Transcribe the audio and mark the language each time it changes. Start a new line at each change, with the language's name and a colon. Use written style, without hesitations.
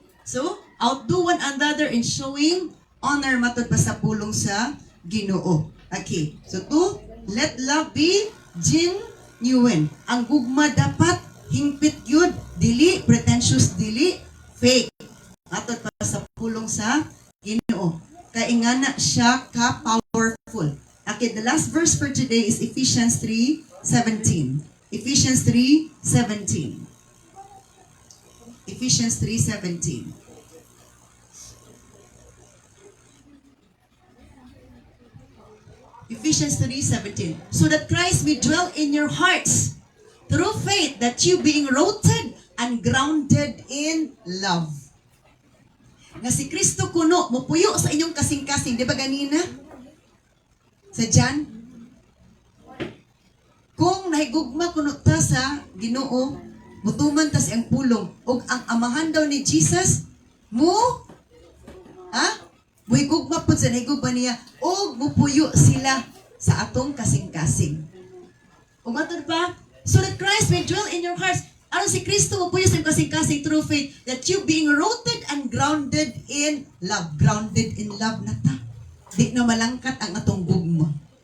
English: So, outdo one another in showing honor
Cebuano: matod pa sa pulong sa Ginoo.
English: Okay. So, let love be genuine.
Cebuano: Ang gugma dapat hingpit yun, dili pretentious, dili fake. Matod pa sa pulong sa Ginoo. Kaingana siya ka-powerful.
English: Okay, the last verse for today is Ephesians 3:17. Ephesians 3:17. Ephesians 3:17. Ephesians 3:17. So that Christ may dwell in your hearts through faith, that you being rooted and grounded in love.
Cebuano: Nga si Kristo kuno, mupuyo sa inyong kasing-kasing. Di ba ganina? Sa John? Kung nahigugma kuno ta sa Ginoo, mutuman tas ang pulong ug ang amahan daw ni Jesus muhigugma pud sa nahigugma niya ug mupuyo sila sa atong kasing-kasing. Ug matod pa,
English: so that Christ may dwell in your hearts.
Cebuano: Aron si Kristo mupuyo sa kasing-kasing
English: through faith, that you being rooted and grounded in love. Grounded in love na ta.
Cebuano: Di na malangkat ang atong gugma.